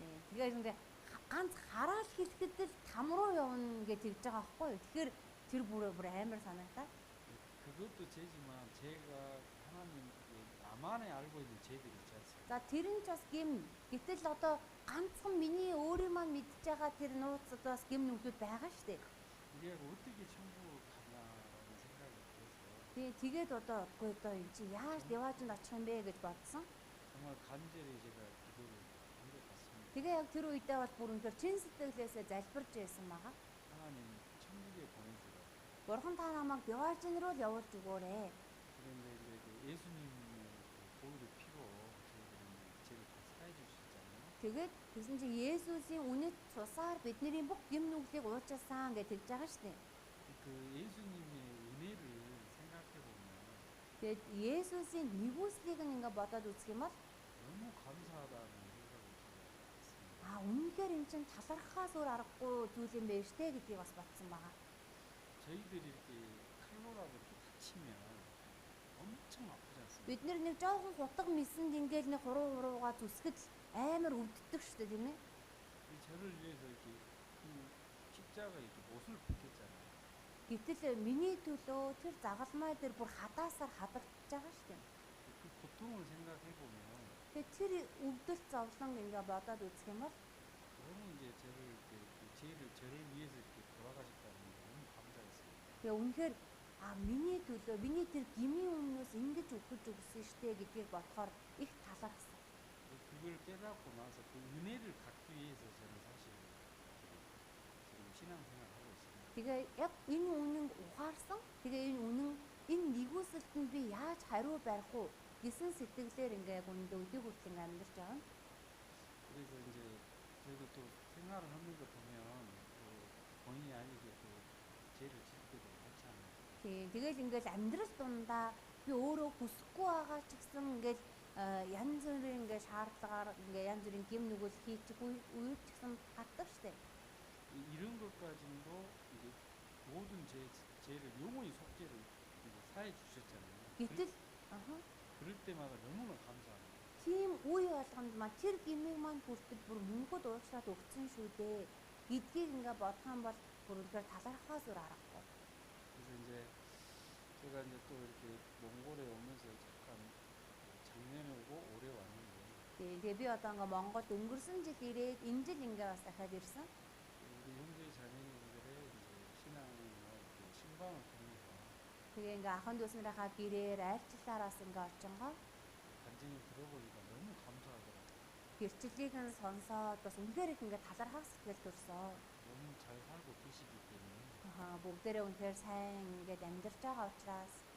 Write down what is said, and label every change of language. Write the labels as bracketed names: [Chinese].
[Mongolian] Тэгээ ингээ ганц хараад хэлэхэд л там руу явна гэж хэлж байгаа байхгүй юу? Тэгэхээр тэр бүр амар санагдаа. [Korean] 그것도 죄지만 제가 하나님 그 나만에 알고 있는 죄들이 있지 않습니까? [Mongolian] За тэр нь ч бас гим. Гэтэл одоо ганцхан миний өөрийн маань мэдж байгаа тэр нууцад бас гим нүглүүд байгаа шүү дээ. [Korean] 이게 어떻게 천국 가냐라는 생각이 들어서 [Mongolian] Тэгээд одоо үгүй одоо энэ чи яаж деваажинд очих юм бэ гэж бодсон. [Korean] 정말 간절히 제가 기도를 한 것 같습니다. [Mongolian] Тэгээ яг тэр үедээ бол бүр өндөр чин сэтгэлээсээ залбирч байсан байгаа. [Korean] 하나님 천국에 보내주라. [Mongolian] Бурхан та намайг деваажин руу л явуулж өгөөрэй. [Korean] 그런데 이제 그 예수님의 그 보혈의 피로 저희들은 죄를 다 사해 주셨잖아요. [Mongolian] Тэгээд тэгсэн чи Есүсийн үнэт цусаар бидний бүх гэм нүглийг уучлсан гэж хэлж байгаа шүү дээ. [Korean] 그 예수님의 은혜를 생각해 보면 [Mongolian] Тэгээд Есүсийн нэгүслийг ингээ бодоод үзэх юм бол [Korean] 너무 감사하다는 생각이 들었습니다. [Mongolian] үнэхээр эн чинь талархахаас өөр аргагүй зүйл юм байна штэ гэдгийг бас батсан байгаа. [Korean] 저희들이 이렇게 칼로라고 이렇게 다치면 엄청 아프지 않습니까? [Mongolian] Бид нэг жоохон хутга мэсэнд ингээл нэг хуруугаа зүсгэд амар өвддөг шүү дээ тийм ээ. [Korean] 저를 위해서 이렇게 그 십자가 이렇게 못을 벗겼잖아요. [Mongolian] Гэтэл миний төлөө тэр загалмай дээр бүр хадаасаар хадагдаж байгаа шүү дээ. [Korean] 그 고통을 생각해 보면 [Mongolian] Тэгээд тэр өвдөлт зовлон ингээ бодоод үзэх юм бол [Korean] 너무 이제 저를 이렇게 그 죄를 저를 위해서 이렇게 돌아가셨다는 게 너무 감사했어요. [Mongolian] тэгээ үнэхээр миний төлөө миний тэр гмийн өмнөөс ингэж өгч өгсөн штэ гэдгийг бодохоор их талархсан. [Korean] 그걸 깨닫고 나서 그 은혜를 갖기 위해서 저는 사실 지금 신앙생활하고 있습니다. [Mongolian] Тэгээ яг энэ үнэн ухаарсан. Тэгээ энэ үнэн энэ нэгүсэлтэнд би яаж хариу барих уу гэсэн сэтгэлээр ингээ үндэ өдөө хүртэл амьдарч байгаа. [Korean] 그래서 이제 저희도 또 생활을 하는 거 보면 또 본의 아니게 또 죄를 짓 때도 많잖아요. [Mongolian] Тэгэл ингээл амьдрал дундаа би өөрөө хүсэхгүй байгаа ч гэсэн ингээл янз бүрийн ингээ шаардлагаар ингээ янз бүрийн гэм нүгэл хийчих үйл ч гэсэн гардаг штэ. [Korean] 이런 것까지도 이제 모든 죄를 영원히 속죄를 이제 사해 주셨잖아요. [Mongolian] Гэтэл [Korean] 그럴 때마다 너무나 감사합니다. [Mongolian] тийм үе болгонд маань тэр гмийг маань хүртэл бүр мөнгөд уучлаад өгсөн шүү дээ. Гэдгийг ингээ бодох юм бол бүр үнэхээр талархахаас өөр аргагүй. [Korean] 그래서 이제 제가 이제 또 이렇게 몽골에 오면서 잠깐 작년에 오고 올해 왔는데 [Mongolian] Тэгээ би одоо ингээ Монголд өнгөрсөн жил ирээд энэ жил ингээ бас дахиад ирсэн. [Korean] 우리 형제 자매님들의 이제 신앙을 이렇게 신방을 통해서 [Mongolian] Тэгээ ингээ ахын дүүснэрийнхаа гэрээр айлчлаараас ингээ очингоо [Korean] 간증을 들어보니까 너무 감사하더라고요. [Mongolian] гэрчлэлийг нь сонсоод бас үнэхээр их ингээ талархах сэтгэл төрсөн. [Korean] 너무 잘 살고 계시기 때문에. [Mongolian] Бүгдээрээ үнэхээр сайн ингээд амьдарч байгаа учраас